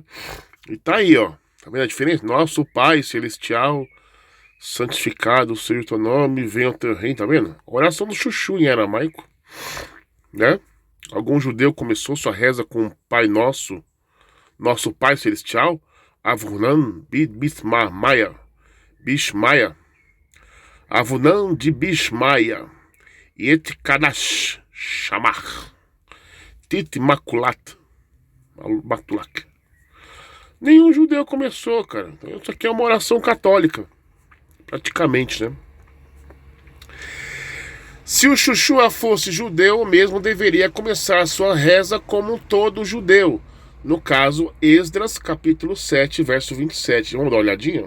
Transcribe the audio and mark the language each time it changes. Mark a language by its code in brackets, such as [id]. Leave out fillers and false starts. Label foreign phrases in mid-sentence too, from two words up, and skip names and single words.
[pt] E tá aí, ó. Tá vendo a diferença? Nosso Pai Celestial, santificado seja o teu nome, venha o teu reino, tá vendo? A oração do Chuchu em aramaico, né? Algum judeu começou sua reza com Pai Nosso, nosso Pai Celestial, Avunan Bishmaia, Avunan de Bishmaia, Et Kadash Shamach, Tit Makulat, Matulak. Nenhum judeu começou, cara. Então, isso aqui é uma oração católica, praticamente, né? Se o Joshua fosse judeu, mesmo deveria começar sua reza como todo judeu. No caso, Esdras, capítulo 7, verso 27. Vamos dar uma olhadinha?